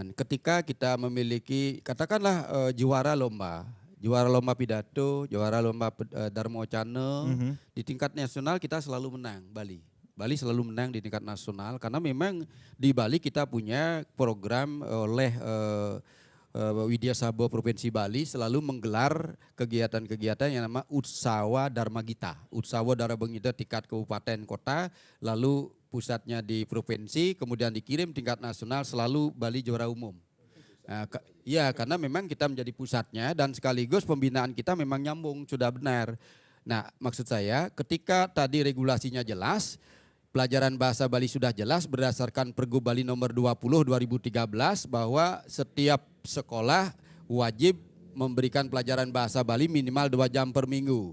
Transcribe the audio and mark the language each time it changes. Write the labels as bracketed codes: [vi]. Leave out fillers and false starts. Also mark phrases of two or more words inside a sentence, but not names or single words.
[id] Ketika kita memiliki, katakanlah juara lomba pidato, juara lomba Dharma Wacana, di tingkat nasional kita selalu menang Bali. Bali selalu menang di tingkat nasional karena memang di Bali kita punya program oleh Widya Sabo Provinsi Bali selalu menggelar kegiatan-kegiatan yang nama Utsawa Dharma Gita. Utsawa Dharma Gita tingkat kabupaten kota, lalu pusatnya di provinsi, kemudian dikirim tingkat nasional, selalu Bali juara umum. Nah, ya karena memang kita menjadi pusatnya dan sekaligus pembinaan kita memang nyambung, sudah benar. Nah maksud saya ketika tadi regulasinya jelas, pelajaran bahasa Bali sudah jelas berdasarkan Pergub Bali nomor 20 2013 bahwa setiap sekolah wajib memberikan pelajaran bahasa Bali minimal 2 jam per minggu.